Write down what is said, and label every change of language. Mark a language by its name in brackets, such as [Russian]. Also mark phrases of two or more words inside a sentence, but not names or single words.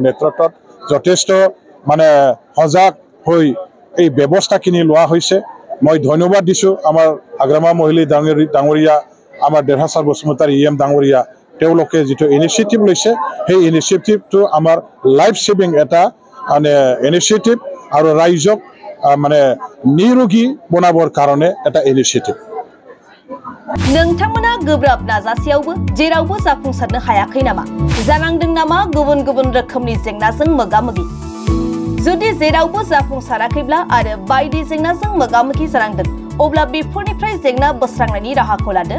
[Assamese] নেতৃত্বত যথেষ্ট মানে সজাগ হৈ এই ব্যৱস্থাখিনি লোৱা হৈছে মই ধন্যবাদ দিছোঁ আমাৰ হাগ্ৰামা মহিলা ডাঙৰীয়া আমাৰ দেহাচাৰ বসুমতাৰী ইএম ডাঙৰীয়া তেওঁলোকে যিটো ইনিচিয়েটিভ লৈছে সেই ইনিচিয়েটিভটো আমাৰ লাইফ সেভিং এটা মানে ইনিচিয়েটিভ আৰু ৰাইজক মানে নিৰোগী বনাবৰ কাৰণে এটা ইনিচিয়েটিভ [Bodo] नोंथांमोना गोब्राब नाजासेयावबो जेरावबो जाफुंसारनो हायाखै नामा? जानांदों नामा गुबुन गुबुन रोखोमनि जेंनाजों मोगा-मोगि? जुदि जेरावबो जाफुंसाराखैब्ला आरो बायदि जेंनाजों मोगा-मोगि जानांदों, अब्ला बेफोरनिफ्राय जेंना बोस्रांनायनि राहाखौ लादो।